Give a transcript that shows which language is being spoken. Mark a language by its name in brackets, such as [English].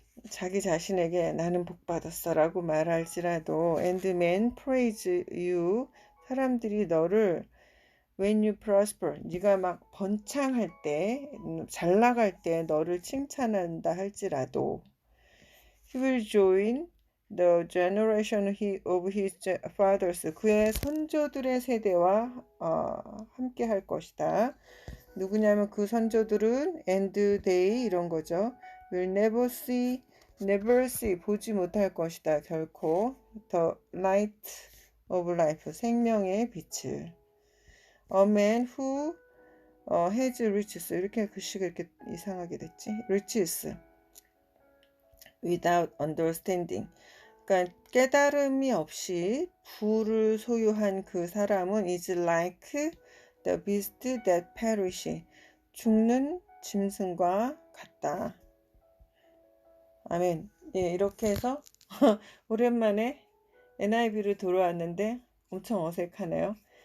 [Korean] 자기 자신에게 나는 복 받았어 라고 말할지라도 [English] and men praise you [Korean] 사람들이 너를 [English] when you prosper [Korean] 네가 막 번창할 때 잘 나갈 때 너를 칭찬한다 할지라도 [English] He will join the generation of his fathers. [Korean] 그의 선조들의 세대와 함께 할 것이다. 누구냐면 그 선조들은 [English] and they [Korean] 이런 거죠. [English] will never see [Korean] 보지 못할 것이다. 결코 [English] the light of life [Korean] 생명의 빛을. [English] A man who has riches [Korean] 이렇게 글씨가 이렇게 이상하게 됐지. [English] riches without understanding. [Korean] 그러니까 깨달음이 없이 부를 소유한 그 사람은 [English] is like the beast that perish. [Korean] 죽는 짐승과 같다. 아멘. 예, 이렇게 해서 오랜만에 NIV로 돌아왔는데 엄청 어색하네요.